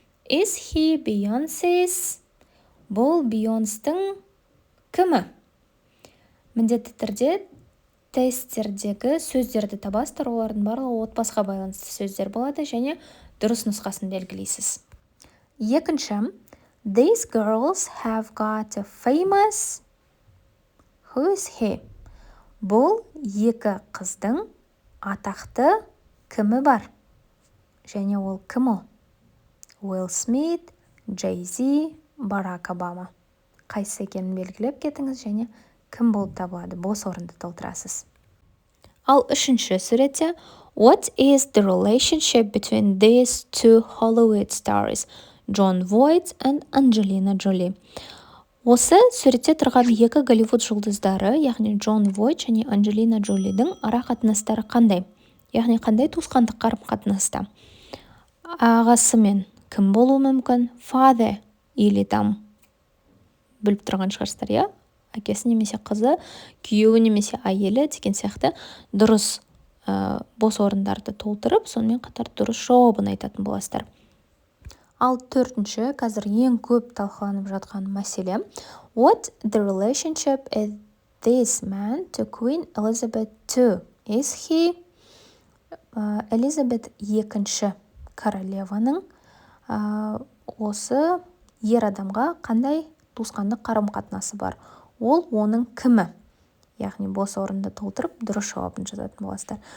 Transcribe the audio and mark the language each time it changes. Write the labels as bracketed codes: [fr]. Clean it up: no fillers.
[en] Is he Beyoncé's? [kk] Бұл Beyoncé'дің кімі? Міндетті түрде тесттердегі сөздерді табасыздар, олардың барлығы отбасыға байланысты сөздер болады және дұрыс нұсқасын белгілейсіз. Екінші, [en] these girls have got a famous. Who is he? [kk] Бұл 2 қыздың атақты кімі бар? Және ол кім ол? Will Smith, Jay-Z, Barack Obama. Қайсы екенін белгілеп кетіңіз және кім болып табылады? Бос орынды толтырасыз. Ал үшінші суретте [en] What is the relationship between these 2 Hollywood stars, Jon Voight and Angelina Jolie? [kk] Осы суретте тұрған 2 Голливуд жұлдыздары, яғни Джон Войт және Анджелина Джолидің ара қатынастары қандай? Яғни қандай туысқандық қарым-қатынаста? Ағасымен кім болуы мүмкін? Father [ru] или [kk] там біліп тұрған шығарсыздар, иә? Әкесі немесе қызы, күйеуі немесе әйелі деген сияқты дұрыс бос орындарды толтырып, сонымен қатар дұрыс жауабын айтатын боласыздар. Ал төртінші, қазір ең көп талқыланып жатқан мәселе. [en] What the relationship is this man to Queen Elizabeth II? Is he [kk] Elizabeth II королеваның осы ер адамға қандай туысқандық қарым-қатынасы бар? Ол оның кімі? Яғни бос орынды толтырып, дұрыс жауабын жазатын боласыздар.